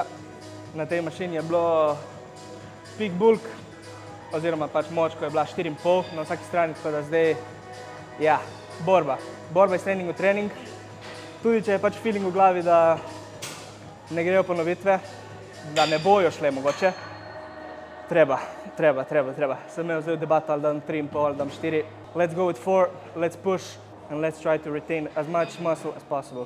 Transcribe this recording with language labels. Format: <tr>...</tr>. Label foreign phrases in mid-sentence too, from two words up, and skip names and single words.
<sl>Na tej mašini je bilo</sl> <en>peak bulk,</en> <sl>oziroma pač moč, ko je bila 4,5 na vsaki strani, tako da zdaj, ja, borba. Borba iz trening v trening. Tudi če je pač feeling v glavi, da ne grejo ponovitve, da ne bojo šle mogoče, treba. Sem imel zdaj debato, ali dam 3,5 ali dam 4.</sl> <en>Let's go with 4, let's push and let's try to retain as much muscle as possible.</en>